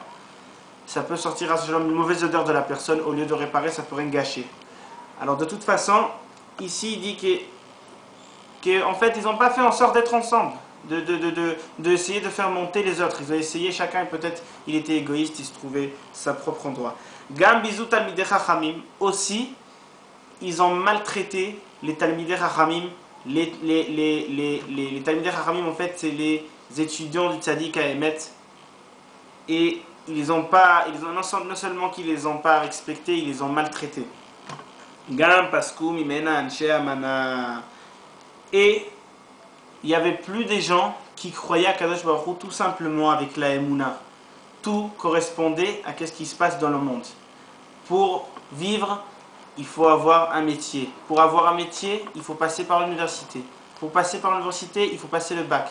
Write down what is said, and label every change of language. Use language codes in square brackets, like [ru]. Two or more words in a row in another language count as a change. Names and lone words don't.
[fr] Ça peut sortir à ce genre une mauvaise odeur de la personne, au lieu de réparer ça pourrait gâcher. Alors de toute façon, ici il dit qu'en fait ils n'ont pas fait en sorte d'être ensemble, d'essayer de faire monter les autres. Ils ont essayé, chacun peut-être il était égoïste, il se trouvait sa propre endroit. [he] גם ביזו תלמידי חכמים, [fr] aussi ils ont maltraité les [he] תלמידי חכמים. [fr] Les [he] תלמידי חכמים [fr] en fait c'est les étudiants du tzaddik à Emet, et non seulement qu'ils les ont pas respectés, ils les ont maltraités. [he] גם פסקו ממנה אנשי אמנה. [fr] Et il n'y avait plus des gens qui croyaient à Kadosh Baruch Hu tout simplement avec la Emouna. Tout correspondait à ce qui se passe dans le monde. Pour vivre, il faut avoir un métier. Pour avoir un métier, il faut passer par l'université. Pour passer par l'université, il faut passer le bac.